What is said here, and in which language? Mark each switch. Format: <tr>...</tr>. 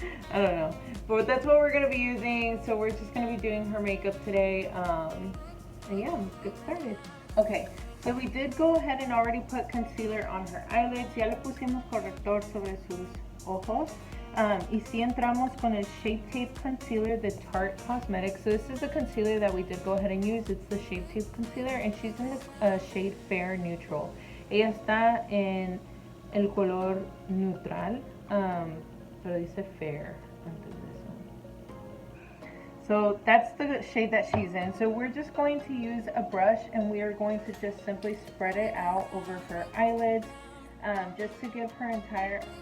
<en>I don't know, but that's what we're going to be using. So we're just going to be doing her makeup today. And yeah, let's get started. Okay, so we did go ahead and already put concealer on her eyelids.</en> <es>Ya le pusimos corrector sobre sus ojos. Y sí entramos con el Shape Tape Concealer de Tarte Cosmetics.</es> <en>So this is a concealer that we did go ahead and use. It's the Shape Tape Concealer and she's in the shade Fair Neutral.</en> <es>Ella está en el color neutral, pero dice Fair antes de eso.</es> <en>So that's the shade that she's in. So we're just going to use a brush and we are going to just simply spread it out over her eyelids, just to give her entire...</en>